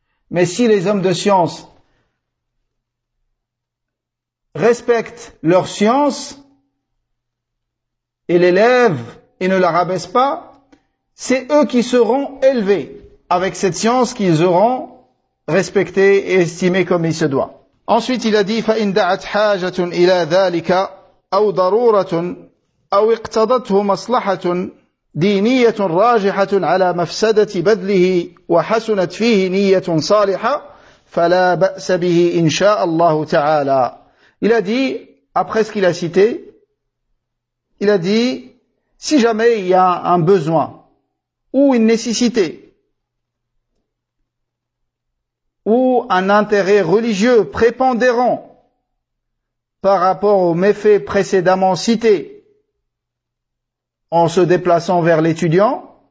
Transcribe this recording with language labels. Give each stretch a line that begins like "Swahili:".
French: Mais si les hommes de science respectent leur science et l'élèvent et ne la rabaissent pas, c'est eux qui seront élevés avec cette science qu'ils auront respectée et estimée comme il se doit. Ensuite, il a dit
Arabic: « فَإِنْ دَعَتْ حَاجَةٌ إِلَى ذَلِكَ أَوْ ضَرُورَةٌ أَوْ اِقْتَضَتْهُ مَصْلَحَةٌ دينية راجحة على مفسدة بذله وحسنت فيه نية صالحة فلا بأس به إن شاء الله تعالى.
French: Il a dit, après ce qu'il a cité, il a dit, si jamais il y a un besoin ou une nécessité ou un intérêt religieux prépondérant par rapport aux méfaits précédemment cités en se déplaçant vers l'étudiant,